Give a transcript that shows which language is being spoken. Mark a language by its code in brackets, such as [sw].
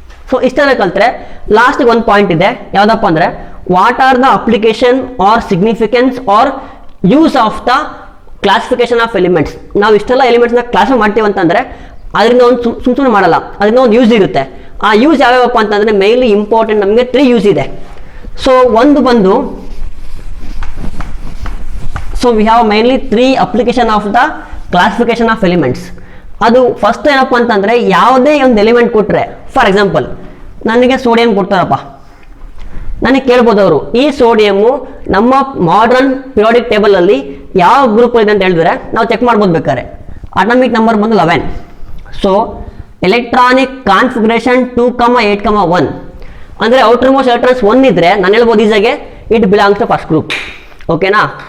[kn] So ಇಷ್ಟೆಲ್ಲ ಕಲ್ತ್ರೆ ಲಾಸ್ಟ್ಗೆ ಒಂದು ಪಾಯಿಂಟ್ ಇದೆ, ಯಾವುದಪ್ಪ ಅಂದರೆ [en] What are the application or significance or use of the classification of elements. [kn] ನಾವು ಇಷ್ಟೆಲ್ಲ ಎಲಿಮೆಂಟ್ಸ್ನ ಕ್ಲಾಸಿಫೈ ಮಾಡ್ತೀವಿ ಅಂತಂದರೆ ಅದರಿಂದ ಒಂದು ಸುಮ್ಮನೆ ಮಾಡಲ್ಲ, ಅದರಿಂದ ಒಂದು ಯೂಸ್ ಇರುತ್ತೆ. ಆ ಯೂಸ್ ಯಾವ್ಯಾವಪ್ಪ ಅಂತಂದರೆ ಮೇನ್ಲಿ ಇಂಪಾರ್ಟೆಂಟ್ ನಮಗೆ 3 ಯೂಸ್ ಇದೆ. ಸೊ ಒಂದು ಬಂದು [en] we have mainly 3 application of the classification of elements. [kn] ಅದು ಫಸ್ಟ್ ಏನಪ್ಪ ಅಂತಂದರೆ ಯಾವುದೇ ಒಂದು ಎಲಿಮೆಂಟ್ ಕೊಟ್ಟರೆ, ಫಾರ್ ಎಕ್ಸಾಂಪಲ್ ನನಗೆ ಸೋಡಿಯಂ ಕೊಡ್ತಾರಪ್ಪ, ನನಗೆ ಕೇಳ್ಬೋದು ಅವರು ಈ ಸೋಡಿಯಮ್ಮು ನಮ್ಮ ಮಾಡರ್ನ್ ಪಿರಿಯಾಡಿಕ್ ಟೇಬಲಲ್ಲಿ ಯಾವ ಗ್ರೂಪ್ ಇದೆ ಅಂತ ಹೇಳಿದ್ರೆ ನಾವು ಚೆಕ್ ಮಾಡ್ಬೋದು ಬೇಕಾದ್ರೆ. ಅಟಾಮಿಕ್ ನಂಬರ್ ಬಂದು 11. ಸೊ ಎಲೆಕ್ಟ್ರಾನಿಕ್ ಕಾನ್ಫಿಗರೇಷನ್ 2,8,1 ಅಂದರೆ ಔಟರ್ ಮೋಸ್ಟ್ ಎಲೆಕ್ಟ್ರಾನ್ಸ್ 1 ಇದ್ದರೆ ನಾನು ಹೇಳ್ಬೋದು ಈಸಾಗೆ [en] It belongs to first group. [kn] ಓಕೆನಾ.